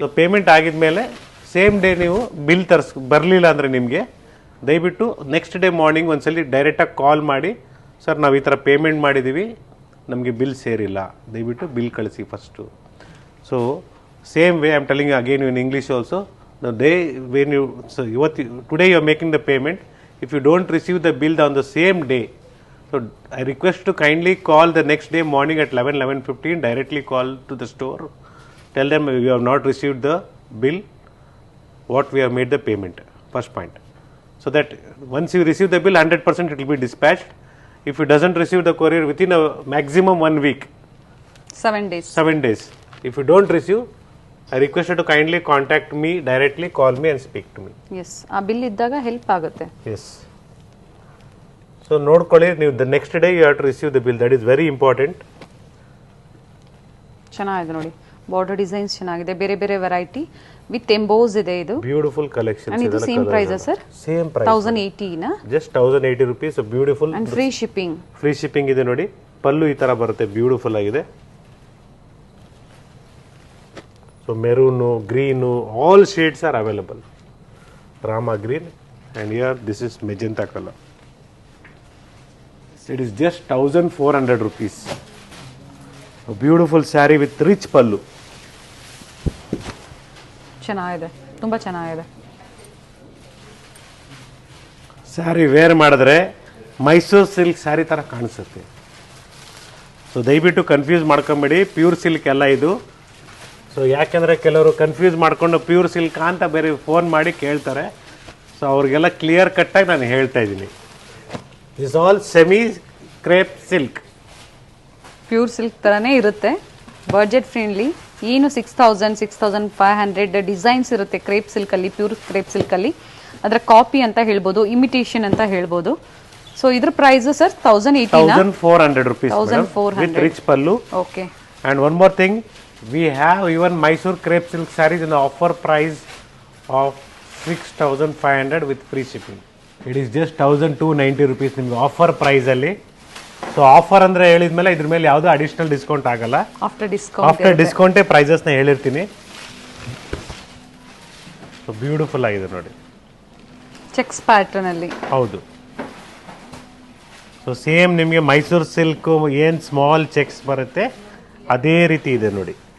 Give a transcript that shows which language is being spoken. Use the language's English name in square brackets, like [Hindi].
[Kannada] So payment ಆಗಿದ್ಮೇಲೆ same day ನೀವು bill ಬರಲಿಲ್ಲ ಅಂದರೆ ನಿಮಗೆ ದಯವಿಟ್ಟು ನೆಕ್ಸ್ಟ್ ಡೇ ಮಾರ್ನಿಂಗ್ ಒಂದ್ಸಲಿ ಡೈರೆಕ್ಟಾಗಿ ಕಾಲ್ ಮಾಡಿ, ಸರ್ ನಾವು ಈ ಥರ ಪೇಮೆಂಟ್ ಮಾಡಿದ್ದೀವಿ, ನಮಗೆ ಬಿಲ್ ಸೇರಿಲ್ಲ, ದಯವಿಟ್ಟು ಬಿಲ್ ಕಳಿಸಿ first. [English] So same way I am telling again in English also. They when you, so ಇವತ್ತು today you are making the payment, if you don't receive the bill on the same day, so I request to kindly call the next day morning at 11:15, directly call to the store, tell them you have not received the bill, what we have made the payment, first point. So that once you receive the bill, 100% it will be dispatched. If you doesn't receive the courier within a maximum 1 week, 7 days. 7 days. If you don't receive, I request you to kindly contact me directly, call me and speak to me. [Kannada] Yes, ಆ bill ಇದ್ದಾಗ help ಆಗುತ್ತೆ. [English] Yes. [Kannada] So ನೋಡ್ಕೊಳ್ಳಿ ನೀವು, [English] The next day you have to receive the bill, that is very important. [Kannada] ಚೆನ್ನಾಗಿದೆ ನೋಡಿ, border designs ಚೆನ್ನಾಗಿದೆ, ಬೇರೆ ಬೇರೆ ವೆರೈಟಿ ವಿತ್ ಎಂಬೋಸ್ ಇದೆ. ಇದು [English] Beautiful collection. [Kannada] ಇದು same price sir? Same price, 1080 ನಾ? [English] Just 1080 rupees. Beautiful and free shipping. [Kannada] Free shipping ಇದೆ ನೋಡಿ. ಪಲ್ಲು ಈ ತರ ಬರುತ್ತೆ, ಬ್ಯೂಟಿಫುಲ್ ಆಗಿದೆ. [English] So maroon, green, all shades are available. Rama green and here this is magenta colour. It is just 1400 rupees. A beautiful saree with rich pallu. [Kannada] ಚೆನ್ನಾಗಿದೆ, ತುಂಬಾ ಚೆನ್ನಾಗಿದೆ. Sari wear ಮಾಡಿದ್ರೆ ಮೈಸೂರು ಸಿಲ್ಕ್ ಸ್ಯಾರಿ ಥರ ಕಾಣಿಸುತ್ತೆ. ಸೊ ದಯವಿಟ್ಟು ಕನ್ಫ್ಯೂಸ್ ಮಾಡ್ಕೊಂಬೇಡಿ, ಪ್ಯೂರ್ ಸಿಲ್ಕ್ ಎಲ್ಲ ಇದು. ಸೊ ಯಾಕೆಂದರೆ ಕೆಲವರು ಕನ್ಫ್ಯೂಸ್ ಮಾಡ್ಕೊಂಡು ಪ್ಯೂರ್ ಸಿಲ್ಕ್ ಅಂತ ಬೇರೆ ಫೋನ್ ಮಾಡಿ ಕೇಳ್ತಾರೆ. ಸೊ ಅವ್ರಿಗೆಲ್ಲ ಕ್ಲಿಯರ್ ಕಟ್ಟಾಗಿ ನಾನು ಹೇಳ್ತಾ ಇದ್ದೀನಿ, [English] This all semi crepe silk. [Kannada] Pure silk ಥರನೇ ಇರುತ್ತೆ, ಬಜೆಟ್ ಫ್ರೆಂಡ್ಲಿ. ಏನು 6000, 6500 ಡಿಸೈನ್ಸ್ ಇರುತ್ತೆ ಕ್ರೇಪ್ ಸಿಲ್ಕಲ್ಲಿ, ಪ್ಯೂರ್ ಕ್ರೇಪ್ ಸಿಲ್ಕಲ್ಲಿ. ಅದರ ಕಾಪಿ ಅಂತ ಹೇಳ್ಬೋದು, ಇಮಿಟೇಷನ್ ಅಂತ ಹೇಳ್ಬೋದು. ಸೊ ಇದ್ರ price sir [English] 1400 rupees. 1400 with rich pallu. Okay. And one more thing, we have even Mysore crepe silk sarees in the offer price of 6500 with free shipping. It is just 1290 rupees [Kannada] ನಿಮಗೆ offer ಪ್ರೈಸಲ್ಲಿ. So offer ಅಂದರೆ ಹೇಳಿದ್ಮೇಲೆ ಇದ್ರ ಮೇಲೆ ಯಾವುದೋ additional discount ಆಗಲ್ಲ. After ಡಿಸ್ಕೌಂಟೇ ಪ್ರೈಸಸ್ನ ಹೇಳಿರ್ತೀನಿ. So beautiful ಆಗಿದೆ ನೋಡಿ, ಚೆಕ್ಸ್ ಪ್ಯಾಟರ್ನ್ ಅಲ್ಲಿ. ಹೌದು. ಸೊ ಸೇಮ್ ನಿಮಗೆ ಮೈಸೂರು ಸಿಲ್ಕು ಏನು ಸ್ಮಾಲ್ ಚೆಕ್ಸ್ ಬರುತ್ತೆ ಅದೇ ರೀತಿ ಇದೆ ನೋಡಿ.